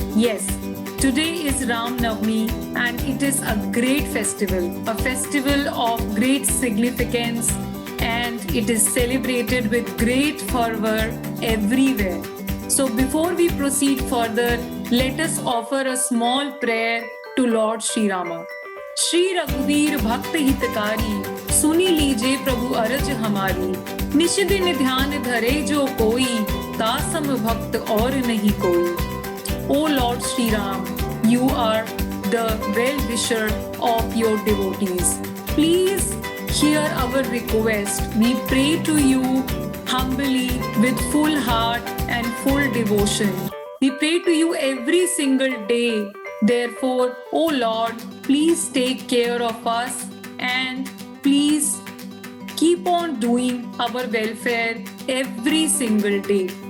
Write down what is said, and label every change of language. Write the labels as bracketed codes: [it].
[en] Yes, today is Ram Navami, and it is a great festival, a festival of great significance, and it is celebrated with great fervor everywhere. So before we proceed further, let us offer a small prayer to Lord Shri Rama. [hi] Shri रघुवीर भक्त हितकारी, सुनी लीजे प्रभु अरज हमारी। निश दिन ध्यान धरे जो कोई, तासम भक्त और नहीं कोई। [en] O Lord Shri Ram, you are the well-wisher of your devotees. Please hear our request. We pray to you humbly with full heart and full devotion. We pray to you every single day. Therefore, O Lord, please take care of us and please keep on doing our welfare every single day.